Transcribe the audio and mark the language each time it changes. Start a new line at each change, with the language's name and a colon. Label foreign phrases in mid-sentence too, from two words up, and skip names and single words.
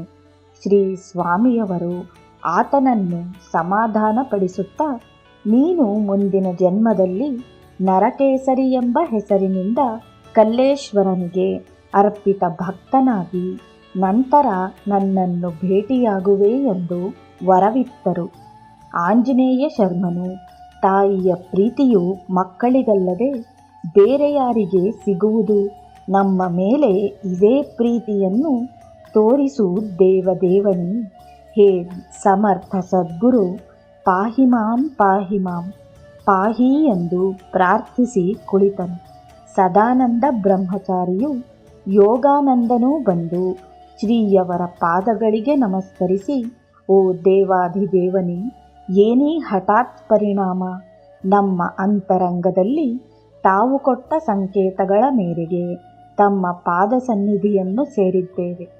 Kannada: ಶ್ರೀ ಸ್ವಾಮಿಯವರು ಆತನನ್ನು ಸಮಾಧಾನಪಡಿಸುತ್ತಾ, ನೀನು ಮುಂದಿನ ಜನ್ಮದಲ್ಲಿ ನರಕೇಸರಿ ಎಂಬ ಹೆಸರಿನಿಂದ ಕಲ್ಲೇಶ್ವರನಿಗೆ ಅರ್ಪಿತ ಭಕ್ತನಾಗಿ ನಂತರ ನನ್ನನ್ನು ಭೇಟಿಯಾಗುವೆ ಎಂದು ವರವಿತ್ತರು. ಆಂಜನೇಯ ಶರ್ಮನು, ತಾಯಿಯ ಪ್ರೀತಿಯು ಮಕ್ಕಳಿಗಲ್ಲದೆ ಬೇರೆ ಯಾರಿಗೆ ಸಿಗುವುದು? ನಮ್ಮ ಮೇಲೆ ಇದೇ ಪ್ರೀತಿಯನ್ನು ತೋರಿಸು ದೇವದೇವನೇ. ಹೇ ಸಮರ್ಥ ಸದ್ಗುರು,
Sanskrit: ಪಾಹಿ ಮಾಂ ಪಾಹಿ ಮಾಂ ಪಾಹಿ
Kannada: ಎಂದು ಪ್ರಾರ್ಥಿಸಿ ಕುಳಿತನು. ಸದಾನಂದ ಬ್ರಹ್ಮಚಾರಿಯು ಯೋಗಾನಂದನೂ ಬಂದು ಶ್ರೀಯವರ ಪಾದಗಳಿಗೆ ನಮಸ್ಕರಿಸಿ, ಓ ದೇವಾಧಿದೇವನೇ, ಏನೀ ಹಠಾತ್ ಪರಿಣಾಮ? ನಮ್ಮ ಅಂತರಂಗದಲ್ಲಿ ತಾವು ಕೊಟ್ಟ ಸಂಕೇತಗಳ ಮೇರೆಗೆ ತಮ್ಮ ಪಾದ ಸನ್ನಿಧಿಯನ್ನು ಸೇರಿದ್ದೇವೆ.